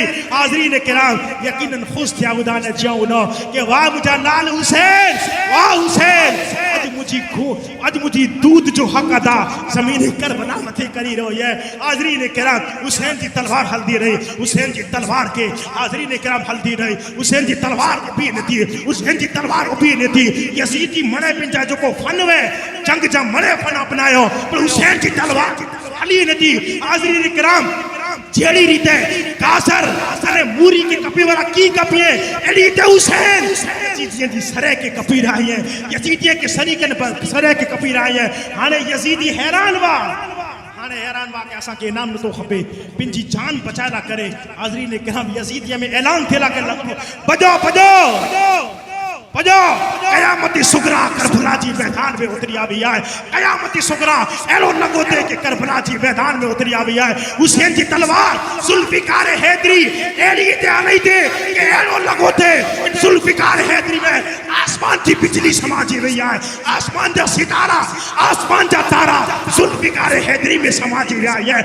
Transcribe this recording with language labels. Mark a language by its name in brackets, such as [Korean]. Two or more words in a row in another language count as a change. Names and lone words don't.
[Sindhi] हाज़रीन किराम यकीनन खुश जाऊदा ने जाऊनो कि वाह मुझा लाल हुसैन, वाह हुसैन आज मुझी दूध जो हक अदा ज़मीन करबला मथे करी रही है। हाज़रीन किराम हुसैन जी तलवार हल्दी रही, हुसैन जी तलवार के हाज़रीन किराम हल्दी रही, हुसैन जी तलवार उभी न थी, हुसैन जी तलवार उभी न थी। यज़ीद जी मणे पिंजा जो को फन वे जंग जा मणे फन अपनायो, पर हुसैन जी तलवार हली न थी। हाज़रीन किराम जेड़ी रीते कासर अरे मूरी के कपी वाला की कपी है एडी ते हुसैन यजीदियन जी सरे के कपी रही है, यजीदियन के सरीकन पर सरे के कपी रही है। हाने यजीदी हैरान बा, हाने हैरान बा के असा के इनाम न तो खपे पिंजी जान बचाला करे। हाज़रीन किराम यजीदिया में ऐलान थेला के बजो बजो बजो कयामती सुगरा करबला जी मैदान में उतरी आई है। कयामती सुगरा एलो लगो दे के करबला जी मैदान में उतरी आई है। हुसैन जी तलवार जुल्फिकार हैदरी एड़ी ते आली दे के एलो लगो दे जुल्फिकार हैदरी में आसमान की बिजली समाजी रही है, आसमान जा सितारा आसमान जा तारा जुल्फिकार हैदरी में समाजी रहा है।